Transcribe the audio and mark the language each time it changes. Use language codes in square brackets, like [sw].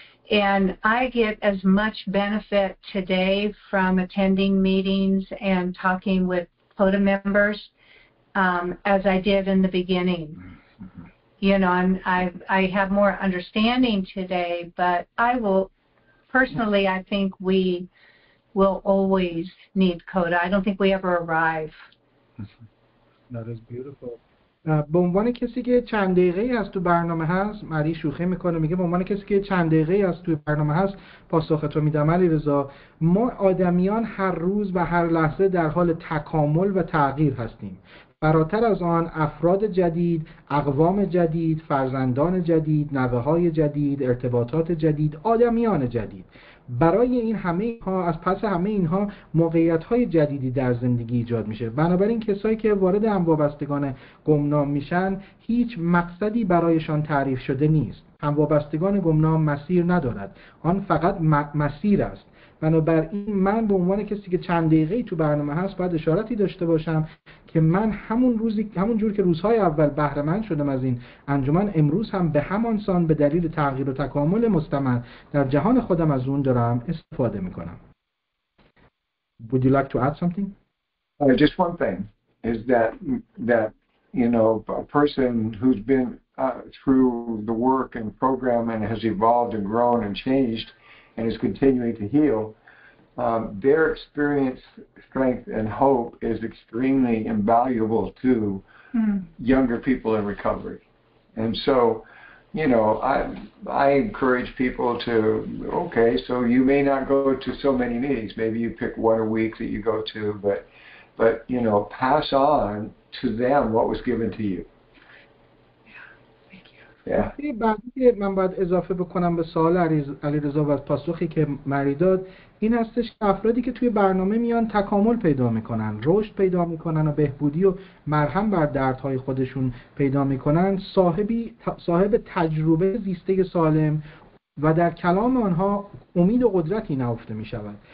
[en] And I get as much benefit today from attending meetings and talking with CoDA members as I did in the beginning. You know, I have more understanding today, but I will, personally, I think we will always need CoDA. I don't think we ever arrive. That is beautiful. [fa] به عنوان کسی که چند دقیقه‌ای از تو برنامه هست، مری شوخی میکنه میگه به عنوان کسی که چند دقیقه‌ای از تو برنامه هست پاسختو میدم علی رضا. ما آدمیان هر روز و هر لحظه در حال تکامل و تغییر هستیم. فراتر از آن افراد جدید، اقوام جدید، فرزندان جدید، نوه‌های جدید، ارتباطات جدید، آدمیان جدید. برای این همه اینها، از پس همه اینها موقعیت‌های جدیدی در زندگی ایجاد میشه. بنابراین کسایی که وارد هموابستگان گمنام میشن هیچ مقصدی برایشان تعریف شده نیست. هموابستگان گمنام مسیر ندارد، آن فقط مسیر است. بنابراین من به عنوان کسی که چند دقیقه‌ای تو برنامه هست باید اشارتی داشته باشم که من همون جور که روزهای اول بهره مند شدم از این انجمن، امروز هم به همان سان به دلیل تغییر و تکامل مستمر در جهان خودم از اون دارم استفاده میکنم. [en] Would you like to add something? Just one thing is that you know, a person who's been through the work and program and has evolved and grown and changed and is continuing to heal, their experience, strength, and hope is extremely invaluable to younger people in recovery. And so, you know, I encourage people to, okay, so you may not go to so many meetings. Maybe you pick one a week that you go to, but you know, pass on to them what was given to you. [fa] بعدی که من باید اضافه بکنم به سوال علیرضا و پاسخی که مری داد این هستش که افرادی که توی برنامه میان تکامل پیدا میکنن، رشد پیدا میکنن و بهبودی و مرهم بر دردهای خودشون پیدا میکنن، صاحب تجربه زیسته سالم و در کلام آنها امید و قدرتی نهفته می شود.